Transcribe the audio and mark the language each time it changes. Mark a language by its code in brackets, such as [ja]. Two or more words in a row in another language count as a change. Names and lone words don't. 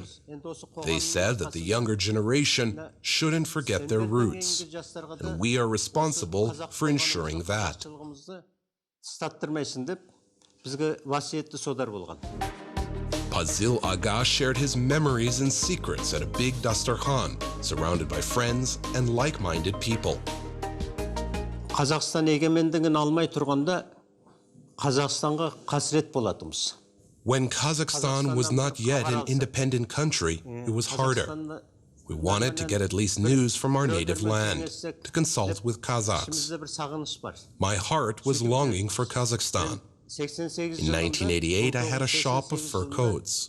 [en] They said that the younger generation shouldn't forget their roots, and we are responsible for ensuring that. Pazil Aga shared his memories and secrets at a big dasturkhan, surrounded by friends and like-minded people. [kk] Қазақстан егемендігін алмай тұрғанда Қазақстанға қасірет болатымыз. [en] When Kazakhstan was not yet an independent country, it was harder. We wanted to get at least news from our native land, to consult with Kazakhs. My heart was longing for Kazakhstan. In 1988, I had a shop of fur coats.